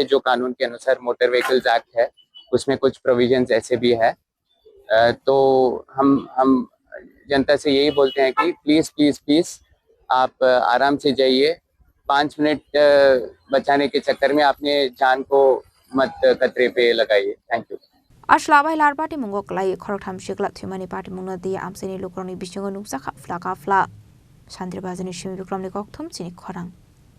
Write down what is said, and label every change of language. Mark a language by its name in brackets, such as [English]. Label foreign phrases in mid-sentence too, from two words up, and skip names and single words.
[Hindi] जो कानून के अनुसार मोटर व्हीकल्स एक्ट है उसमें कुछ प्रोविजंस ऐसे भी है। तो हम जनता से यही बोलते हैं कि प्लीज़ आप आराम से जाइए। 5 मिनट बचाने के चक्कर में अपने जान को मत खतरे पे लगाइए। [English] Thank you. [Kok Borok] Ashla abai lahar party mungo kalai khorok tham shikla thumani party mungno di amseni lukroni bisingo nuksa kha fla Chandribasani shimi bikromni kok thum chini khorang